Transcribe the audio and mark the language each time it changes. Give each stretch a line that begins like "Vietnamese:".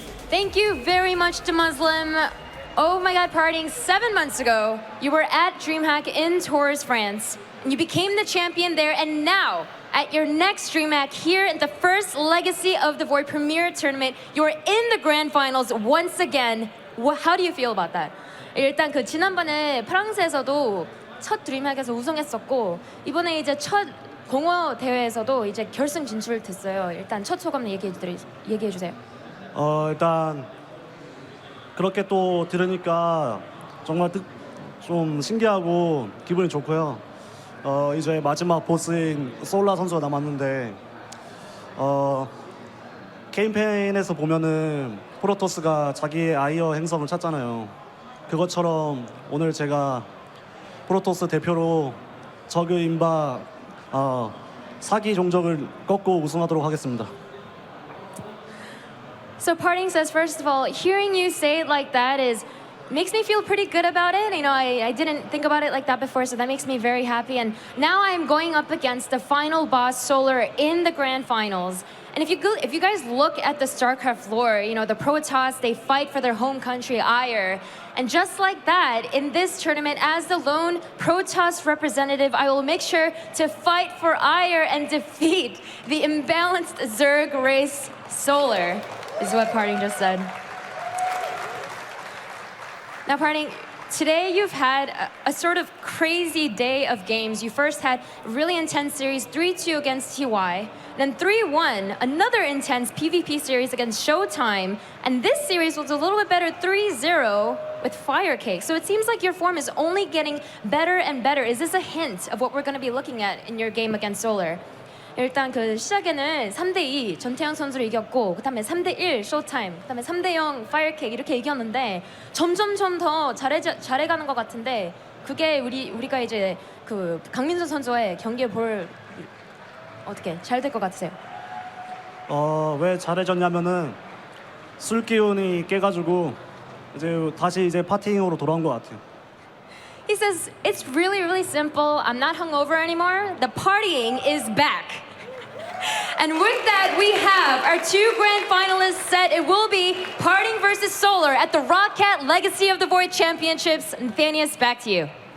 English: Thank you very much to Muslim. Oh my God, PartinG, 7 months ago, you were at Dreamhack in Tours, France. And you became the champion there, and now, at your next Dreamhack here in the first Legacy of the Void Premier Tournament, you're in the grand finals once again. How do you feel about that?
Korean: 일단 그 지난번에 프랑스에서도 첫 드림하크에서 우승했었고 이번에 이제 첫 공허 대회에서도 이제 결승 진출됐어요. 일단 첫 소감 얘기해 주세요. 일단 그렇게 또 들으니까 정말 좀 신기하고 기분이 좋고요. 이제 마지막 보스인 솔라 선수가 남았는데 캠페인에서 보면은 프로토스가 자기의 아이어 행성을 찾잖아요. 그것처럼 오늘 제가 프로토스 대표로 저그 인바 사기 종족을 꺾고 우승하도록 하겠습니다.
English: So PartinG says, first of all, hearing you say it like that makes me feel pretty good about it. You know, I didn't think about it like that before, so that makes me very happy. And now I'm going up against the final boss, Solar, in the grand finals. And if you guys look at the StarCraft floor, you know, the Protoss, they fight for their home country, Ire. And just like that, in this tournament, as the lone Protoss representative, I will make sure to fight for Ire and defeat the imbalanced Zerg race Solar, is what PartinG just said. Now, PartinG, Today you've had a sort of crazy day of games. You first had a really intense series, 3-2 against TY, then 3-1, another intense PvP series against Showtime, and this series was a little bit better, 3-0 with Firecake. So it seems like your form is only getting better and better. Is this a hint of what we're going to be looking at in your game against Solar?
Korean: 일단 그 시작에는 3대2 전태양 선수를 이겼고 그다음에 3대1 쇼타임, 그다음에 3대0 파이어케이크 이렇게 이겼는데 점점점 더 잘해가는 것 같은데 그게 우리가 이제 그 강민수 선수의 경기에 볼 어떻게 잘 될 것 같으세요? 왜 잘해졌냐면은 술 기운이 깨가지고 다시 파팅으로 돌아온 것 같아요.
English: He says, it's really, really simple. I'm not hungover anymore. The partying is back. And with that, we have our two grand finalists set. It will be PartinG versus Solar at the Rockcat Legacy of the Void Championships. Nathanius, back to you.